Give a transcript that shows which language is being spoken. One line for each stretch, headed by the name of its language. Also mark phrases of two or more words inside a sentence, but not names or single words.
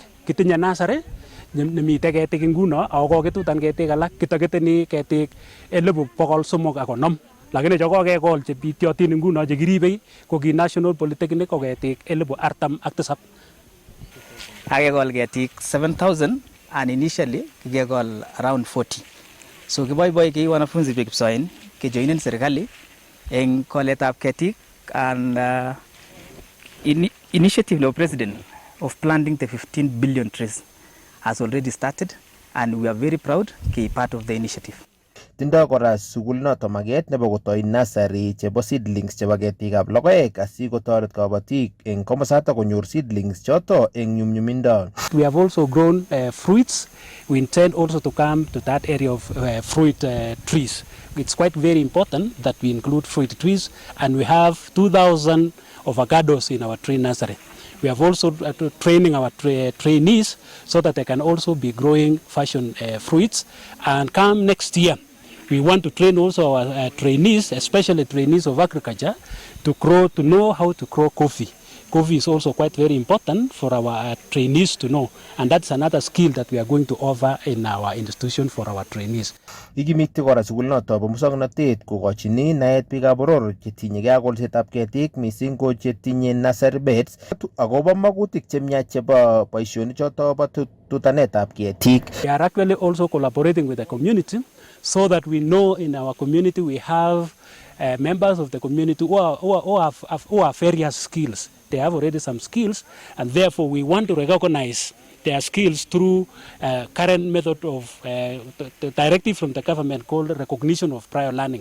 Kalenjin: Kitinye nursery nemite ketik nguno ako koketutan ketik alak kitaketeni ketik 350 lakini cho kokekol che bityotin nguno che kiribei ko ki National Polytechnic ko ketik 47,000. Akekol ketik 7,000
English: and initially
Kalenjin: kikekol around 40.
English: So
Kalenjin: kiboiboi ki wanafunzi pe Kipsoen kejoinen serikali eng koletab ketik
English: and initiative of president of planting the 15 billion trees has already started and we are very proud to be part of the initiative.
Kalenjin: Tindo kora sukulinoto maget nebo kotoi nursery chebo seedlings chebo ketikab logoek asikotoret kabatik eng komosato konyor seedlings choto eng nyumnyumindo.
English: We have also grown fruits. We intend also to come to that area of fruit trees. It's quite very important that we include fruit trees and we have 2,000 avocados in our tree nursery. We have also training our trainees so that they can also be growing fashion fruits, and come next year we want to train also our trainees, especially trainees of agriculture, to know how to grow coffee. Coffee is also quite very important for our trainees to know, and that's another skill that we are going to offer in our institution for our trainees.
Kalenjin: Ikimiti kora sukulinoto bo musoknotet kokochini naet biikab boror chetinyegei ak kolsetab ketik mising ko chetinye
English: nursery beds
Kalenjin: akobo magutik chemiach chebo boisionichoto bo tutanetab ketik.
English: We are actually also collaborating with the community so that we know in our community we have members of the community who have various skills. They have already some skills, and therefore we want to recognize their skills through current method of the directive from the government called recognition of prior learning.